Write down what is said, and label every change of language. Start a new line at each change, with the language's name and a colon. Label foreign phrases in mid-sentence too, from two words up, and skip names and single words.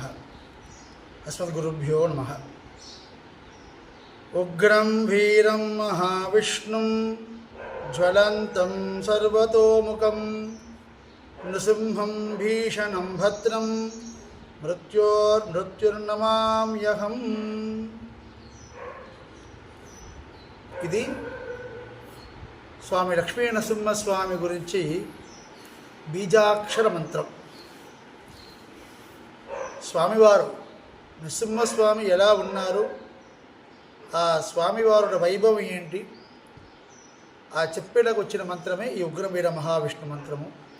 Sanskrit: अस्मद्गुरुभ्यो नमः। उग्रं वीरं महाविष्णुं ज्वलन्तं सर्वतोमुखं नृसिंहं भीषणं भद्रं मृत्युर्नमाम्यहम्।
Telugu: ఇది స్వామి లక్ష్మీ నరసింహస్వామి గురించి బీజాక్షర మంత్రం. స్వామివారు నరసింహస్వామి ఎలా ఉన్నారు, ఆ స్వామివారుల వైభవం ఏంటి, ఆ చెప్పేలకు వచ్చిన మంత్రమే ఈ ఉగ్రవీర మహావిష్ణు మంత్రము.